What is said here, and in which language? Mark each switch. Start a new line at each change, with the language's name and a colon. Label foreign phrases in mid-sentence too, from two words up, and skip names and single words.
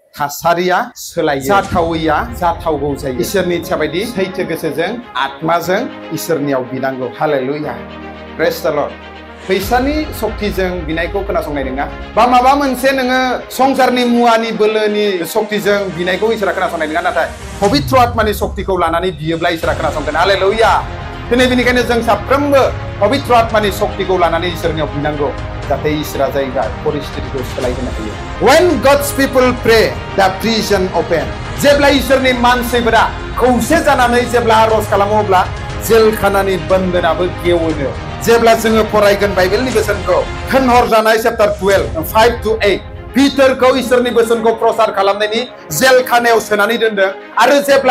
Bodo: थासारिया सोलायो जाथावैया जाथावगौ जायो इसोरनि इच्छा बायदि सैथो गोसोजों आत्माजों इसोरनियाव बिनांगौ हालेलुया
English: praise the Lord
Bodo: फैसानि शक्तिजों बिनायखौ खोनासंनाय नङा बा माबा मोनसे नोङो संसारनि मुवानि बोलोनि शक्तिजों बिनायखौ इसोरा खोनासंनाय नङा नाथाय पबित्र आत्मानि शक्तिखौ लानानै बियोब्ला इसोरा खोनासंगोन हालेलुया दिनै बेनिखायनो जों साफ्रोमबो पबित्र आत्मानि शक्तिखौ लानानै इसोरनियाव बिनांगौ जाहाथे इसोरा जायगा परिस्थितिखौ सोलायहोनो हायो
English: when God's people pray the prison open
Bodo: जेब्ला इसोरनि मानसिफोरा खौसे जानानै जेब्ला आरज खालामो अब्ला जेलखानानि बन्दोनाबो गेवोनो जेब्ला जोङो फरायगोन बाइबेलनि बोसोनखौ थिनहरजानाय चैप्टार 12 5 to 8 पिटारखौ इसोरनि बोसोनखौ प्रचार खालामनायनि जेलखानायाव सोनानै दोनदों आरो जेब्ला